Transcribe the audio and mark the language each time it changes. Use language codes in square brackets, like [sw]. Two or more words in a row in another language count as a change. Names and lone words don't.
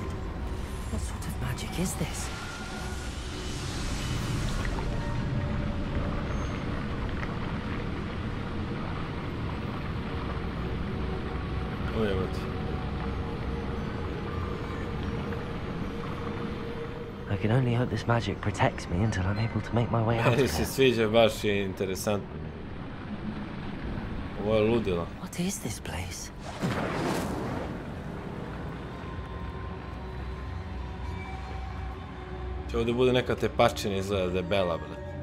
[en] What sort of magic is this? I can only hope this magic protects me until I'm able to make my way out of [sr] Meni se [en] here. [sr] sviđa, baš je interesantno. Ovo je ludilo. [en] What is this place? [sr] Će ovdje bude neka tepačina, izgleda debela, bre.